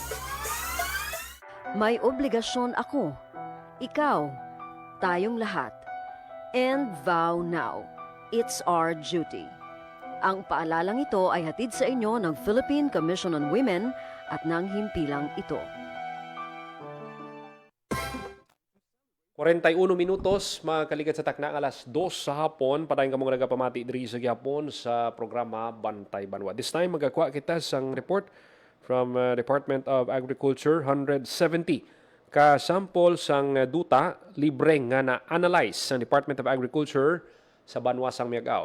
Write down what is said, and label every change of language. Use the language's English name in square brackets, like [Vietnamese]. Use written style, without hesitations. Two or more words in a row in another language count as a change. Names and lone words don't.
[Filipino] May obligasyon ako, ikaw, tayong lahat. [English] And vow now. It's our duty. [Filipino] Ang paalalang ito ay hatid sa inyo ng Philippine Commission on Women at ng himpilang ito. [Hiligaynon] 41 minutos, makalikat sa takna alas 2 sa hapon. Padayon ka mga nagapamati diri sa gihapon sa programa Bantay Banwa. [English] This time, [Hiligaynon] magakuha kita sang [English] report from Department of Agriculture. [Hiligaynon] 170 ka sample sang duta libre nga na-analyze sa Department of Agriculture sa Banwa sang Miagao.